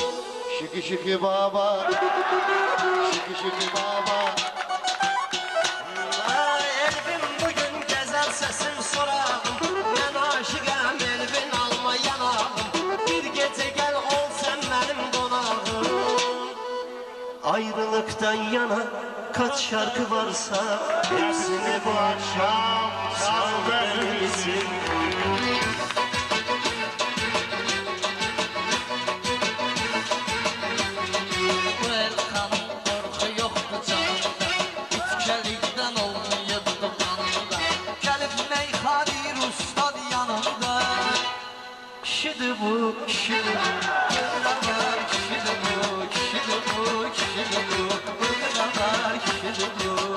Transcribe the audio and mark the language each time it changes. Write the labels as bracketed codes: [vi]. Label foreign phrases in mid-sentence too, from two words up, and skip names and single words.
[az] Şiki şiki baba, şiki şiki baba. Elbim bugün gəzər səsim sorağım, mən aşıqəm elbin alma yanağım. Bir gecə gəl ol sən mənim qonağım. [tr] Ayrılıktan yana kaç şarkı varsa hepsini bu akşam çal verirsin. [az] Bu Elxanın qorxu yoxdur canında, İtkəlikdən olmayıbdı qanında. Gəlib meyxanir ustad yanında. Kişidir bu, kişidir bu, qırqalar kişidir bu, kişidir bu, kişidir bu, qırqalar kişidir bu.